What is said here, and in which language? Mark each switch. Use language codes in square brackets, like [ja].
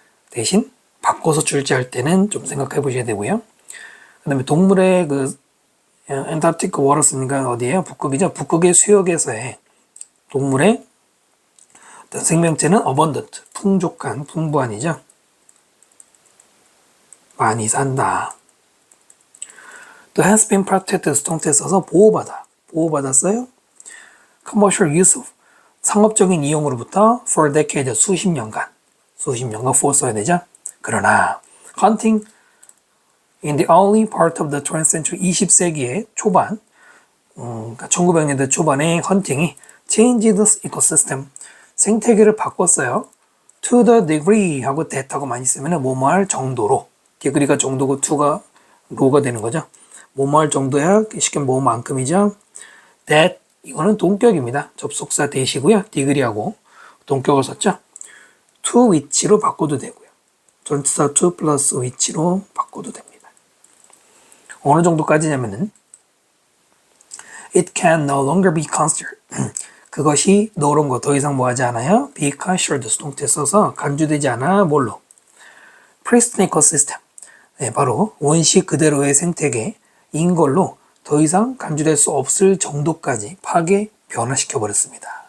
[ko] 대신 바꿔서 출제할 때는 좀 생각해 보셔야 되고요. 그 다음에 동물의 엔타르티크 워러스니까 어디에요? 북극이죠. 북극의 수역에서의 동물의 어떤 생명체는 abundant, 풍족한, 풍부한이죠. 많이 산다. 또 [en] has been protected [ko] 수동태 써서 보호받았어요. [en] commercial use of [ko] 상업적인 이용으로부터 [en] for decades [ko] 수십 년간 for 써야 되죠. 그러나 [en] hunting in the early part of the 20th century [ko] 20세기의 초반 1900년대 초반에 헌팅이 [en] changed the ecosystem [ko] 생태계를 바꿨어요. [en] to the degree [ko] 하고 that하고 많이 쓰면 뭐뭐할 정도로 degree가 정도고 to가 로가 되는 거죠. 뭐뭐할 정도야 쉽게 뭐만큼이죠. that 이거는 동격입니다. 접속사 that이고요. degree하고 동격을 썼죠. to which로 바꿔도 되고요. 전치사 to 플러스 which로 바꿔도 됩니다. 어느 정도까지냐면은 [en] It can no longer be considered. [ko] 그것이 너런 거 더 이상 뭐하지 않아요? [en] Be considered [ko] 수동태 써서 간주되지 않아 뭘로? [en] Pristine ecosystem. [ko] 네, 바로 원시 그대로의 생태계인 걸로 더 이상 간주될 수 없을 정도까지 파괴 변화시켜 버렸습니다.